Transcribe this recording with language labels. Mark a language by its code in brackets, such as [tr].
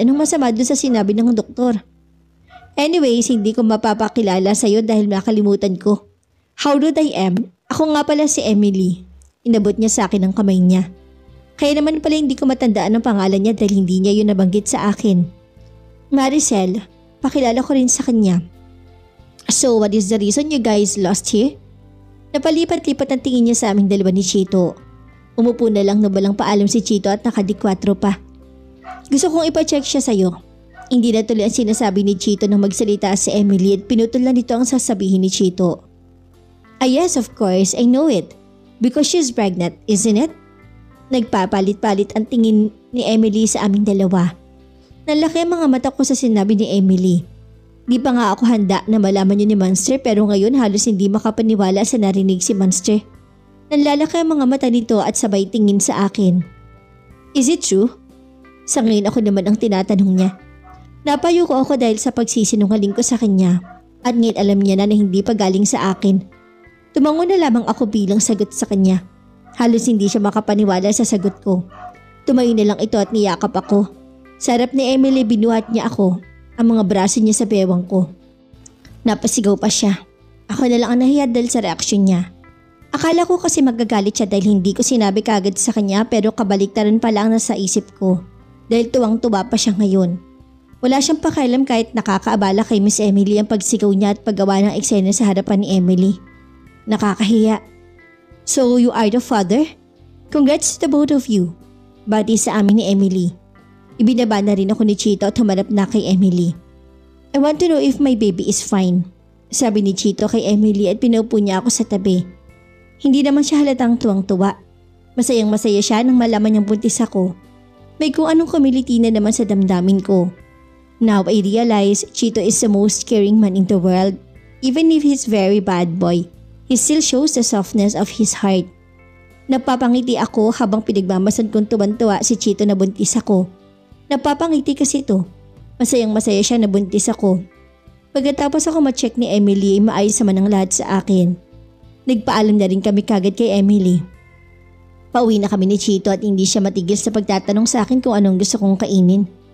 [tl] Anong masama doon sa sinabi ng doktor? Anyways, hindi ko mapapakilala sa'yo dahil nakalimutan ko. [en] How rude I am? [tl] Ako nga pala si Emily. Inabot niya sa akin ang kamay niya. Kaya naman pala hindi ko matandaan ang pangalan niya dahil hindi niya yun nabanggit sa akin. Maricel, pakilala ko rin sa kanya. [en] So what is the reason you guys lost here? [tl] Napalipat-lipat ang tingin niya sa aming dalawa ni Chito. Umupo na lang na walang paalam si Chito at nakadikwatro pa. Gusto kong ipacheck siya sa'yo. Hindi na tuloy ang sinasabi ni Chito nang magsalita si Emily at pinutol lang nito ang sasabihin ni Chito. [en] Ah yes, of course, I know it. Because she's pregnant, isn't it? [tl] Nagpapalit-palit ang tingin ni Emily sa aming dalawa. Nalaki ang mga mata ko sa sinabi ni Emily. Di pa nga ako handa na malaman yun ni Monster pero ngayon halos hindi makapaniwala sa narinig si Monster. Nanlalaki ang mga mata nito at sabay tingin sa akin. [en] Is it true? [tl] Sa ngayon ako naman ang tinatanong niya. Napayo ko ako dahil sa pagsisinungaling ko sa kanya at ngayon alam niya na hindi pa galing sa akin. Tumango na lamang ako bilang sagot sa kanya. Halos hindi siya makapaniwala sa sagot ko. Tumayo na lang ito at niyakap ako. Sa harap ni Emily binuhat niya ako, ang mga braso niya sa bewang ko. Napasigaw pa siya. Ako na lang ang nahiya dahil sa reaksyon niya. Akala ko kasi magagalit siya dahil hindi ko sinabi kagad sa kanya pero kabaliktaran pala ang nasa isip ko. Dahil tuwang-tuwa pa siya ngayon. Wala siyang pakialam kahit nakakaabala kay Miss Emily ang pagsigaw niya at paggawa ng eksena sa harapan ni Emily. Nakakahiya. [en] So you are the father? Congrats to the both of you. [tl] Bati sa amin ni Emily. Ibinaba na rin ako ni Chito at humarap na kay Emily. [en] I want to know if my baby is fine. [tl] Sabi ni Chito kay Emily at pinaupo niya ako sa tabi. Hindi naman siya halatang tuwang-tuwa. Masayang masaya siya nang malaman niyang buntis ako. May kung anong kumiliti na naman sa damdamin ko. [en] Now I realize Chito is the most caring man in the world. Even if he's very bad boy, he still shows the softness of his heart. [tl] Napapangiti ako habang pinagmamasan kong tuwan-tuwa si Chito na buntis ako. Napapangiti kasi ito. Masayang masaya siya na buntis ako. Pagkatapos ako ma-check ni Emily ay maayos naman ang lahat sa akin. Nagpaalam na rin kami kagad kay Emily. Pauwi na kami ni Chito at hindi siya matigil sa pagtatanong sa akin kung anong gusto kong kainin.